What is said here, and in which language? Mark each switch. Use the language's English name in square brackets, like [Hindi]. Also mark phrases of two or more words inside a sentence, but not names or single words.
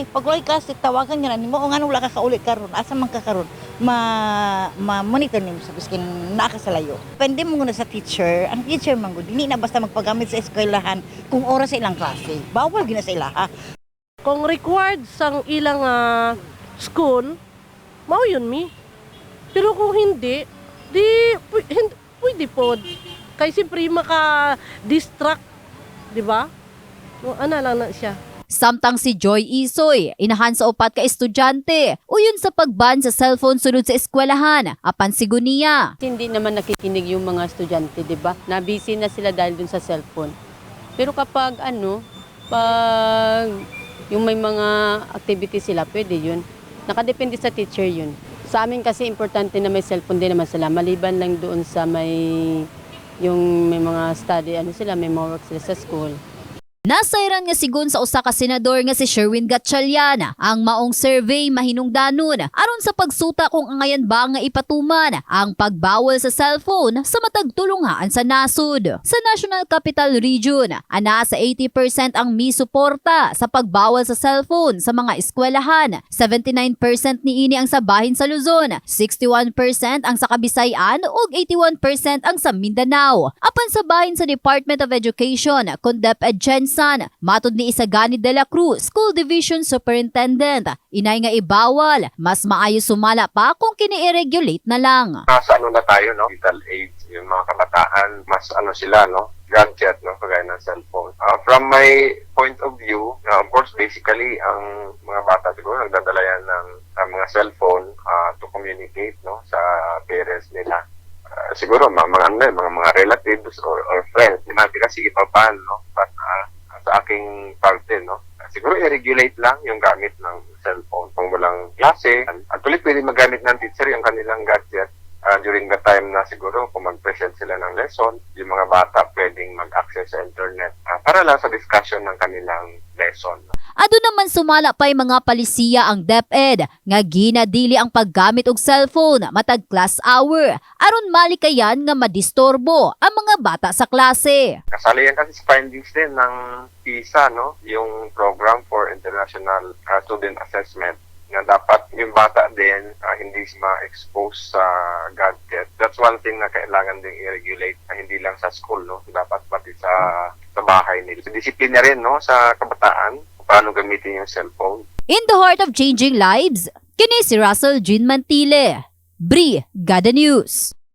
[Cebuano] Pag wala klase tawagan gyud nimo o ngano wala ka kauli karon asa man ka karon ma-monitor nimo sa biskin naa ka sa layo. Depende mo na sa teacher. Ang teacher man gud dili na basta magpagamit sa eskwelahan kung oras sa ilang klase. Bawal gyud na sa ilaha. [Hiligaynon] Kung required sang ilang school, mao yun mi. [Filipino] Pero kung hindi, pwede po. Kaya siyempre maka-distract, di ba? [Cebuano] Ano lang na siya. Samtang si Joy Isoy, inahan sa 4 ka estudyante, uyon sa pagban sa cellphone sunod sa eskwelahan, apan siguniya. [Filipino] Hindi naman nakikinig yung mga estudyante, di ba? Na-busy na sila dahil dun sa cellphone. Pero kapag pag yung may mga activity sila, pwede yun. Nakadepende sa teacher yun. Sa amin kasi importante na may cellphone din naman sila. Maliban lang doon sa may mga study, may mga work sila sa school. [Cebuano] Nasayran nga sigon sa usa ka senador nga si Sherwin Gatchalian ang maong survey mahinungdanon aron sa pagsuta kung angayan ba nga ipatuman ang pagbawal sa cellphone sa matag tulungaan sa nasud. Sa National Capital Region, ana sa 80% ang misuporta sa pagbawal sa cellphone sa mga eskwelahan. 79% niini ang sa bahin sa Luzon, 61% ang sa Kabisayan ug 81% ang sa Mindanao. Apan sa bahin sa Department of Education, kun DepEd Jensen matod ni Isagani de la Cruz, School Division Superintendent, inay nga ibawal, mas maayo sumala pa kung kini-regulate na lang. [Filipino] Nasa na tayo, no? [English] Digital age, [Filipino] yung mga kabataan, mas sila, no? Gadget, no? Kagaya ng cellphone. [English] From my point of view, of course, basically, [Filipino] ang mga bata siguro nagdadala yan ng mga cellphone [English] to communicate, [Filipino] no? Sa parents nila. Siguro, mga relatives or friends, di natin kasi ipapan, no? But, sa aking parte, no? Siguro i-regulate lang yung gamit ng cellphone kung walang klase. At ulit pwede magamit ng teacher yung kanilang gadget [English] during the time [Filipino] na siguro kung mag-present sila ng lesson, yung mga bata pwedeng mag-access sa internet para lang sa discussion ng kanilang lesson. [Cebuano] Ado naman sumala pa'y mga palisiya ang DepEd nga ginadili ang paggamit og cellphone matag class hour aron malikayan nga madistorbo ang mga bata sa klase. [Filipino] Kasali yan kasi sa findings din ng PISA, no? Yung Program for International Student Assessment, na dapat yung bata din hindi ma-expose sa gadget. [English] That's one thing [Filipino] na kailangan din i-regulate na hindi lang sa school, no? Dapat pati sa bahay nila. Disiplina rin, no? Sa kabataan, paano gamitin yung cellphone. [English] In the heart of changing lives, [Cebuano] kini si Russell Jean Mantile, Brigada News.